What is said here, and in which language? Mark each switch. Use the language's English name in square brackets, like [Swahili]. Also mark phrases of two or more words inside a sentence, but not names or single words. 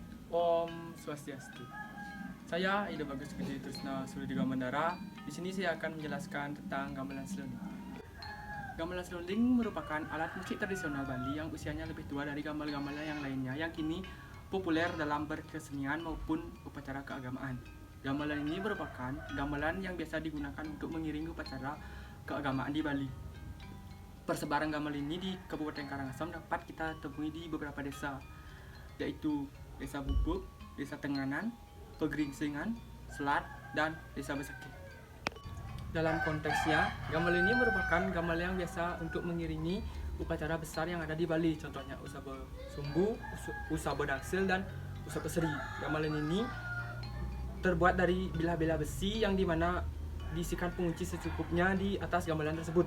[Balinese] Om Swastiastu. [Indonesian] Saya Ida Bagus Gede Trisna Surya Mandara. Di sini saya akan menjelaskan tentang gamelan selonding. Gamelan selonding merupakan alat musik tradisional Bali yang usianya lebih tua dari gamelan-gamelan yang lainnya yang kini populer dalam berkesenian maupun upacara keagamaan. Gamelan ini merupakan gamelan yang biasa digunakan untuk mengiringi upacara keagamaan di Bali. Persebaran gamelan ini di Kabupaten Karangasem dapat kita temui di beberapa desa, yaitu Desa Bubuk, Desa Tenganan, Pegeringsingan, Selat, dan Desa Besakih. Dalam konteksnya, gamelan ini merupakan gamelan yang biasa untuk mengiringi upacara besar yang ada di Bali, contohnya Usaba Sumbu, Usaba Dangsil, dan Usaba Seri. Gamelan ini terbuat dari bilah-bilah besi yang dimana diisikan pengunci secukupnya di atas gamelan tersebut.